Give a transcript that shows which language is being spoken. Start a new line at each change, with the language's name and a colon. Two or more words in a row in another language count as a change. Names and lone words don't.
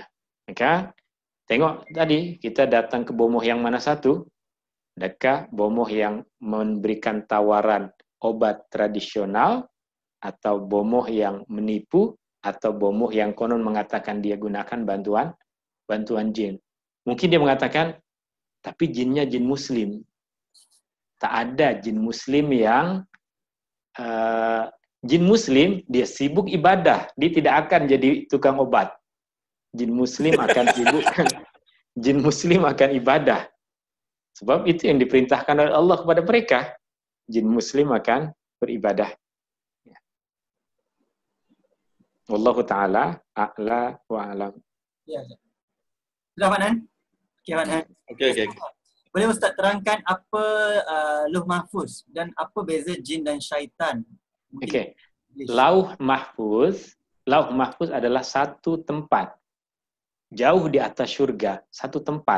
Malay: Maka tengok tadi kita datang ke bomoh yang mana satu? Adakah bomoh yang memberikan tawaran obat tradisional, atau bomoh yang menipu, atau bomoh yang konon mengatakan dia gunakan bantuan jin? Mungkin dia mengatakan, tapi jinnya jin muslim. Tak ada jin muslim yang jin muslim, dia sibuk ibadah. Dia tidak akan jadi tukang obat. Jin muslim akan sibuk. Jin muslim akan ibadah. Sebab itu yang diperintahkan oleh Allah kepada mereka. Jin muslim akan beribadah.
Arabic: والله تعالى أعلى وأعلم.
Malay: Ya. Sudah Pak Nan? Okey Pak Nan. Okey. Boleh Ustaz terangkan apa Lauh Mahfuz dan apa beza jin dan syaitan? Okey. Lauh Mahfuz adalah satu tempat. Jauh di atas syurga, satu tempat.